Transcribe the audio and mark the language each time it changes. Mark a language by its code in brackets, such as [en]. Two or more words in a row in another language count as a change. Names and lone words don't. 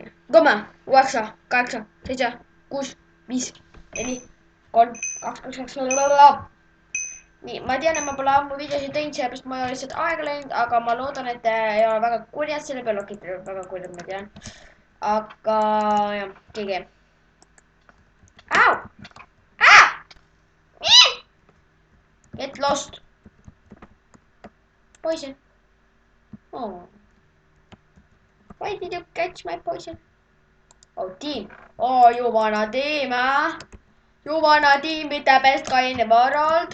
[et] 3, 9, 8, 7, 6, 5, 4, 3, 2, 2, 2, nii, ma tean, et ma pole ammu videosid teinud, sellepärast ma ei ole lihtsalt aega läinud, aga ma loodan, et te ei ole väga kurjad selle peale, okei, te olete väga kurjad, ma tean. Aga jah, keegi. Au! [en] Get lost. Poison. Oh. Why did you catch my poison? Oh, team. Oh, you wanna team, huh? You wanna team with the best guy in the world?